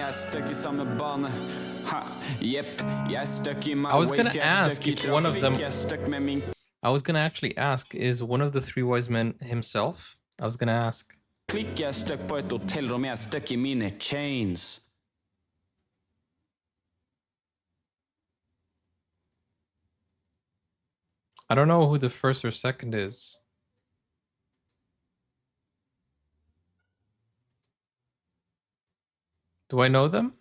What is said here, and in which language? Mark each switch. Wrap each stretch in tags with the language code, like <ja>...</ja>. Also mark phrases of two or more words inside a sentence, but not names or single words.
<no>Jeg støkk i samme bane. Ha, jepp, jeg støkk i my</no> <en>I was ways. gonna</en> <no>Jeg</no> <en>ask</en> <no>støkk i</no> <en>if one of them-</en> <no>trafikk, jeg støkk med min</no> <en>I was gonna actually ask, is one of the three wise men himself? I was gonna ask.</en> <no>klikk. Jeg støkk på et hotellrom, jeg støkk i mine chains.</no> <en>I don't know who the first or second is. Do I know them?</en>